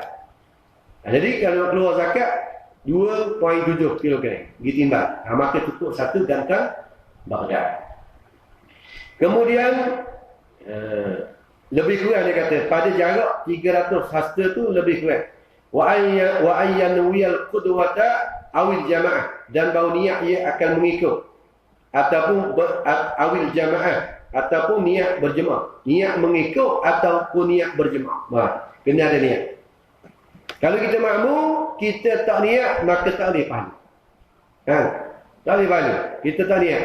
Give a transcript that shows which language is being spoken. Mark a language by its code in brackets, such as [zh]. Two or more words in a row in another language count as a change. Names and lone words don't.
[ms] Jadi kalau keluar zakat 2.7 kilogram ditimbang. Maka cukup satu gantang Baghdad. Kemudian lebih kurang dia kata pada jarak 300 hasta tu lebih kurang. [ar] Wa ayyanwiyal qudwata awil jamaah, [ms] dan baru niat ia akan mengikut ataupun [ar] awil jamaah, [ms] ataupun niat berjemaah. Niat mengikut ataupun niat berjemaah. Kena ada niat. Kalau kita makmum, kita tak niat, maka tak boleh pahala. Tak boleh pahala. Kita tak niat.